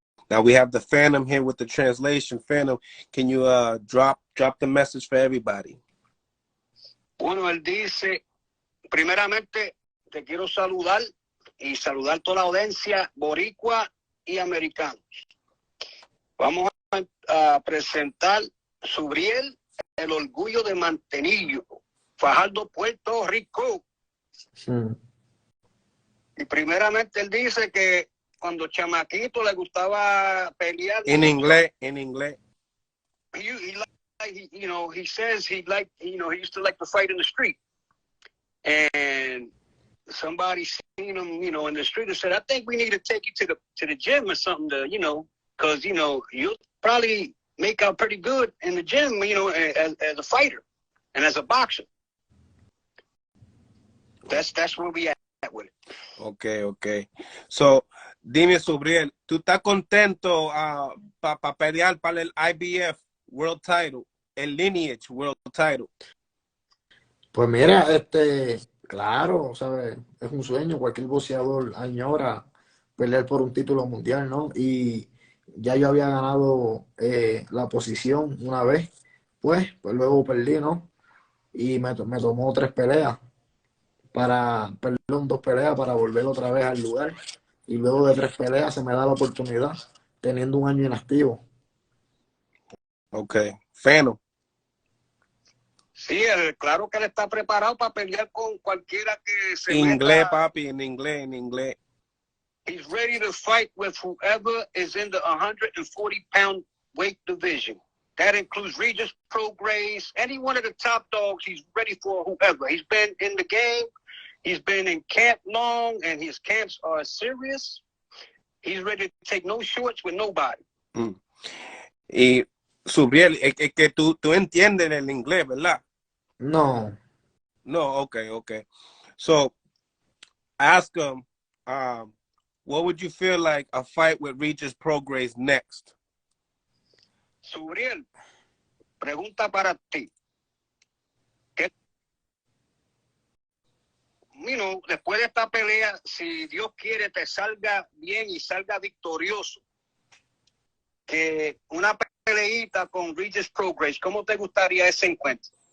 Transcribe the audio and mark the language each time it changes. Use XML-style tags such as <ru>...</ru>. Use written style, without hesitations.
<en>Now we have the Phantom here with the translation. Phantom, can you drop the message for everybody?</en> <es>Bueno, él dice, primeramente te quiero saludar y saludar toda la audiencia boricua y americana. Vamos a presentar Subreil, el orgullo de Mantenillo, Fajardo, Puerto Rico. Y primeramente él dice que cuando chamaquito le gustaba pelear. En inglés, en inglés.</es> <en>He says he used to like to fight in the street. And somebody seen him, in the street and said, I think we need to take you to the gym or something because, you'll probably make out pretty good in the gym, as a fighter and as a boxer. That's where we at with it. Okay.</en> <es>So, dime, Subreil, ¿tú estás contento para pelear para el IBF World Title, el Lineage World Title? Pues mira, claro, ¿sabes? Es un sueño, cualquier boxeador añora pelear por un título mundial, ¿no? Y ya yo había ganado la posición una vez, pues luego perdí, ¿no? Y me tomó 3 peleas perdón, 2 peleas para volver otra vez al lugar. Y luego de 3 peleas se me da la oportunidad, teniendo un año inactivo.</es> <en>Okay. Phantom.</en> <es>Sí, claro que él está preparado para pelear con cualquiera que se Inglés, meta. papi, en inglés.</es> <en>He's ready to fight with whoever is in the 140-pound weight division. That includes Regis Prograis, any one of the top dogs. He's ready for whoever. He's been in the game. He's been in camp long, and his camps are serious. He's ready to take no shorts with nobody.</en> <es>Y Subreil, es que tú entiendes el inglés, ¿verdad? No. No, okay.</es> <en>So, ask him, what would you feel like a fight with Regis Prograis next?</en> <es>Subreil, pregunta para ti. Después de esta pelea, si Dios quiere te salga bien y salga victorioso, que una peleita con Regis Prograis, ¿cómo te gustaría ese encuentro?</es>